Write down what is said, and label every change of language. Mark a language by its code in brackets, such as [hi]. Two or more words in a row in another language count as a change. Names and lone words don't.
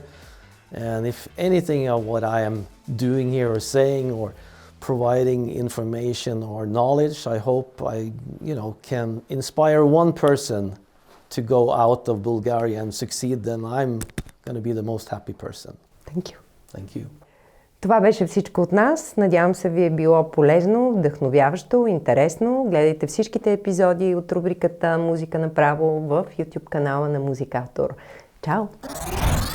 [en] And if anything of what I am doing here or saying or providing information or knowledge, I hope I, can inspire one person to go out of Bulgaria and succeed, then I'm going to be the most happy person. Thank you. Thank you. [bg] Това беше всичко от нас. Надявам се ви е било полезно, вдъхновяващо, интересно. Гледайте всичките епизоди от рубриката Музика направо в YouTube канала на Музикатор. Чао!